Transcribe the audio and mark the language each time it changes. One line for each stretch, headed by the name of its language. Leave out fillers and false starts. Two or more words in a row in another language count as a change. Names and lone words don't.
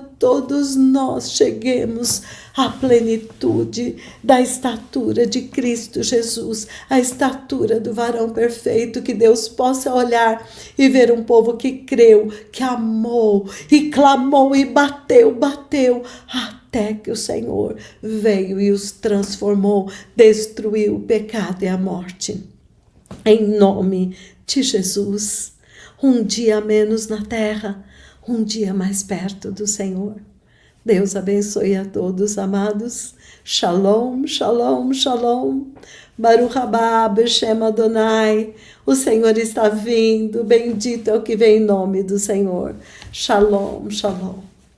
Portuguese: todos nós cheguemos à plenitude da estatura de Cristo Jesus, a estatura do varão perfeito, que Deus possa olhar e ver um povo que creu, que amou e clamou e bateu, até que o Senhor veio e os transformou, destruiu o pecado e a morte. Em nome de Jesus. Um dia menos na terra, um dia mais perto do Senhor. Deus abençoe a todos, amados.
Hebrew: שלום, שלום, שלום. ברוך הבא בשם אדוני.
Portuguese: O Senhor está vindo, bendito é o que vem em nome do Senhor.
Hebrew: שלום, שלום.